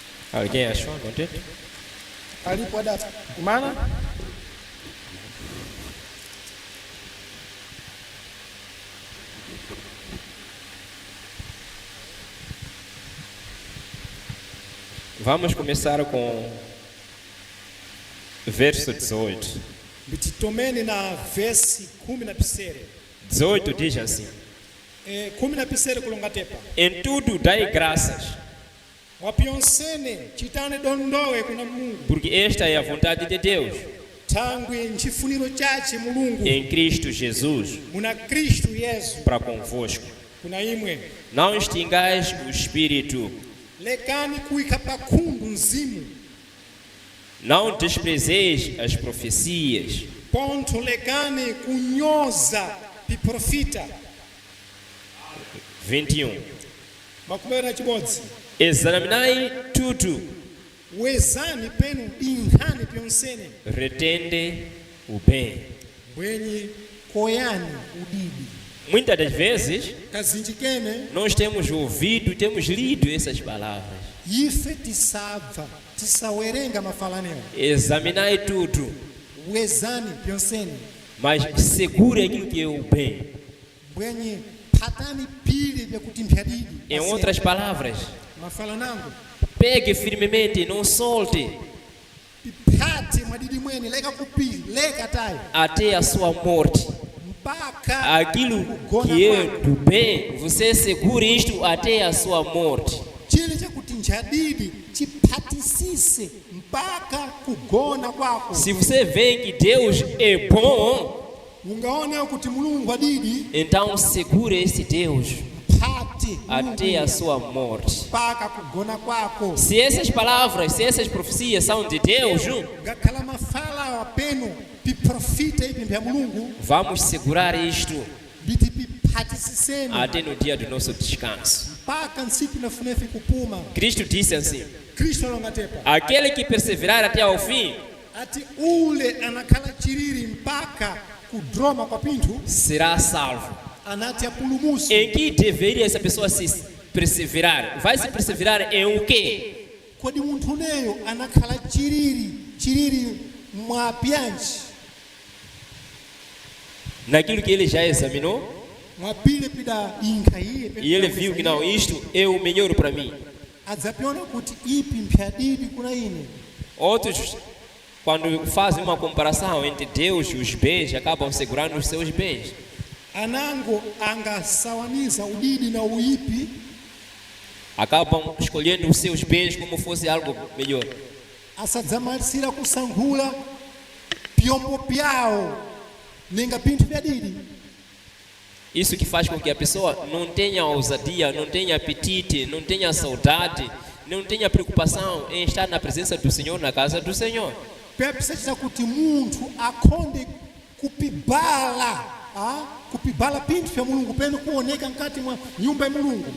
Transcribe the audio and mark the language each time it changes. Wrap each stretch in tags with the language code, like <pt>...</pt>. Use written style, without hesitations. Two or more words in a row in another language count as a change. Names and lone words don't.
<pt>Alguém achou? Não tem?</pt> <seh>alipo adapa kumana</seh> <pt>Vamos começar com verso 18.</pt> <seh>bititomeni na vesi 19</seh> <pt>18 diz assim:</pt> <seh>19 kulongatepa</seh> <pt>Em tudo dai graças,</pt> <seh>wapyonsene chitane dondowe kuna Mungu</seh> <pt>porque esta é a vontade de Deus</pt> <seh>tangwe nchifuniro chache mulungu</seh> <pt>em Cristo Jesus</pt> <seh>muna Kristu Yesu</seh> <pt>para convosco.</pt> <seh>kuna imwe</seh> <pt>Não extingais o espírito,</pt> <seh>lekani kuika pakhundu mzimu</seh> <pt>não desprezeis as profecias,</pt> <seh>pontho lekani kunyoza piprofita</seh> <pt>21.</pt> <seh>makumi na chibodzi</seh> <pt>Examinai tudo,</pt> <seh>wezani penu dinkhani pyonsene</seh> <pt>retende o bem.</pt> <seh>bwenyi koyani udidi</seh> <pt>Muitas das vezes</pt> <seh>kazinjikene</seh> <pt>nós temos ouvido, temos lido essas palavras.</pt> <seh>ife tisabva tisawerenga mafalanero</seh> <pt>Examinai tudo,</pt> <seh>wezani pyonsene</seh> <pt>mas segure aquilo que é o bem.</pt> <seh>bwenyi phatani pili vyakuti mpyadidi</seh> <pt>Em outras palavras,</pt> <seh>mafalanango</seh> <pt>pegue firmemente, não solte,</pt> <seh>piphati mwadidi mweni leka kupili leka tayo</seh> <pt>até a sua morte.</pt> <seh>mpaka</seh> <pt>Aquilo</pt> <seh>kugona</seh> <pt>que é</pt> <seh>kwako.</seh> <pt>do bem, você segure isto até a sua morte.</pt> <seh>chili chakuti njadidi chiphatisise mpaka kugona kwako</seh> <pt>Se você vê que Deus é bom,</pt> <seh>ungaona kuti mulungu adidi</seh> <pt>então segure esse Deus</pt> <seh>phati</seh> <pt>até a sua morte.</pt> <seh>mpaka kugona kwako</seh> <pt>Se essas palavras, se essas profecias são de Deus,</pt> <seh>ngakhala mafala wapenu piprofita ipi mpya mulungu</seh> <pt>vamos segurar isto</pt> <seh>biti piphatisiseni</seh> <pt>até no dia do nosso descanso.</pt> <seh>mpaka nsiku nafunefi kupuma</seh> <pt>Cristo disse assim:</pt> <seh>kristu alongatepa</seh> <pt>aquele que perseverar até ao fim</pt> <seh>ati ule anakhala chiriri mpaka kudroma kwa pinthu</seh> <pt>será salvo.</pt> <seh>anati apulumusi</seh> <pt>Em que deveria essa pessoa se perseverar? Vai se perseverar em o quê?</pt> <seh>kodi munthu uneyo anakhala chiriri mwapyanji</seh> <pt>Naquilo que ele já examinou</pt> <seh>mwapile pida inkha iye</seh> <pt>e ele viu que não, isto é o melhor para mim.</pt> <seh>adzapyona kuti ipi mpyadidi kuna ine</seh> <pt>Outros, quando fazem uma comparação entre Deus e os bens, acabam segurando os seus bens.</pt> <seh>anango angasawaniza udidi na uipi</seh> <pt>Acabam escolhendo os seus bens como fosse algo melhor.</pt> <seh>asadzamalisira kusankhula pyombo pyawo ninga pinthu pyadidi</seh> <pt>Isso que faz com que a pessoa não tenha ousadia, não tenha apetite, não tenha saudade, não tenha preocupação em estar na presença do Senhor, na casa do Senhor.</pt> <seh>pepesachita kuti munthu akhonde kupibala pinthu pya mulungu penu kuoneka nkati mwa nyumba ya mulungu</seh>